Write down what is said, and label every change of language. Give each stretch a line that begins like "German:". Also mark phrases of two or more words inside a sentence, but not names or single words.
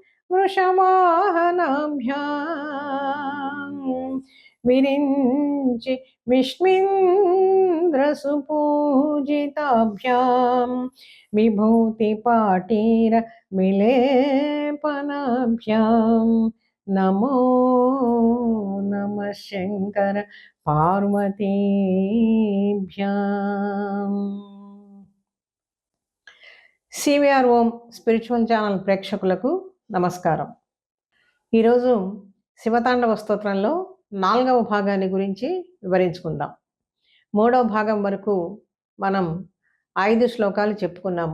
Sanskrit: वृषवाहनाभ्यां विरिञ्चि विष्णुन्द्रसुपूजिताभ्यां विभूतिपाटीरविलेपनाभ्यां नमो नमः शङ्कर पार्वतीभ्यां।
Telugu: సివిఆర్ ఓం స్పిరిచువల్ ఛానల్ ప్రేక్షకులకు నమస్కారం. ఈరోజు శివతాండవ స్తోత్రంలో 4వ భాగాన్ని గురించి వివరించుకుందాం. 3వ భాగం వరకు మనం 5 శ్లోకాలు చెప్పుకున్నాము.